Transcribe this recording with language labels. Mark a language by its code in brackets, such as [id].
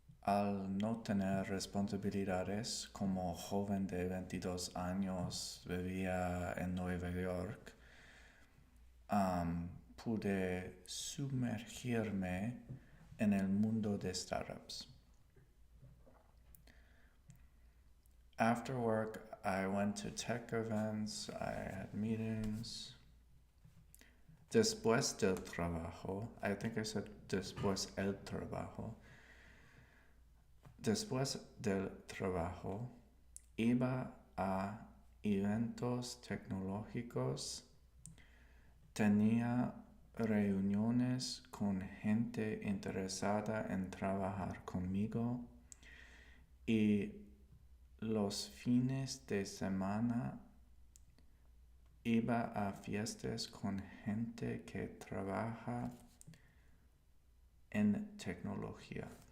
[es] al no tener responsabilidades como joven de 22 años, vivía en Nueva York, pude sumergirme en el mundo de startups. [en] After work, I went to tech events, I had meetings. [es] Después del trabajo, [en] I think I said [es] después el trabajo. Después del trabajo, iba a eventos tecnológicos, tenía reuniones con gente interesada en trabajar conmigo y los fines de semana iba a fiestas con gente que trabaja en tecnología.